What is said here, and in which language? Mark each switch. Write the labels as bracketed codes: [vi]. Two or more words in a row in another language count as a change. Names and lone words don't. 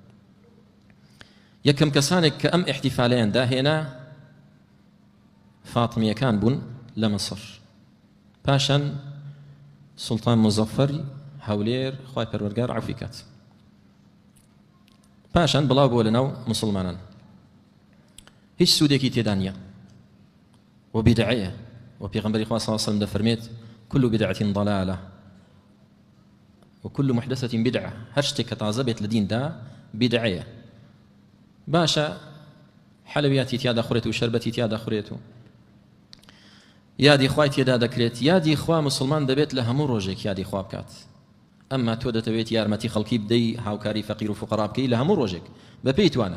[ckb] یەکەم کەسانێک کە ئەم احتیفالەیان داهێنا فاتمیەکان بوون لە مەسڕ، پاشان سوڵتان مزەفەری هەولێر خوای پەروەردگار عەفوی کات، پاشان بڵاو بووە لەناو مسلمانان. هیچ سوودێکی تێدا نییە و بیدعەیە، و پێغەمبەری خوا [ar] صلی الله عليه وسلم [ckb] دەفەرمێت [ar] كل بدعة ضلالة وكل محدثة بدعة. [ckb] هەر شتێک کە تازە بێت لە دیندا بیدعەیە، باشە حەلەویاتی تیادا خوڕێت و شەربەتی تیادا خوڕێت و یادی خوای تێدا دەکرێت. یادی خوا مسلمان دەبێت لە هەموو ڕۆژێک یادی خوا بکات. ئەمما تۆ دەتەوێت یارمەتی خەڵکی بدەی، هاوکاری فەقیر و فوقەرا بکەی لە هەموو ڕۆژێک بە پێی توانە.